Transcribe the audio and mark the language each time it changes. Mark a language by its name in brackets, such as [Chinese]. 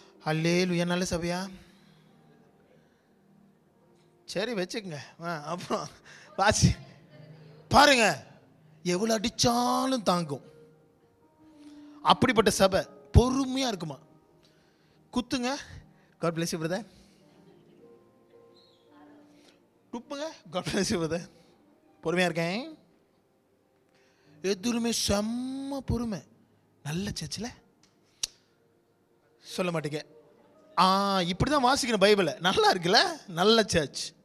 [Tamil] அல்லேலூயா, நல்ல சபையா, சரி வச்சுக்கங்க. அப்புறம் வாசி பாருங்க, எவ்வளோ அடித்தாலும் தாங்கும். அப்படிப்பட்ட சபை பொறுமையாக இருக்குமா. குத்துங்க, [English] God bless you brother. [Tamil] துப்புங்க, [English] God bless you brother. [Tamil] பொறுமையாக இருக்கேன், எதுவுமே செம்ம பொறுமை. நல்ல சர்ச்சில் சொல்ல மாட்டேங்க. இப்படி தான் வாசிக்கணும் பைபிளை, நல்லா இருக்குல்ல, நல்ல சர்ச்.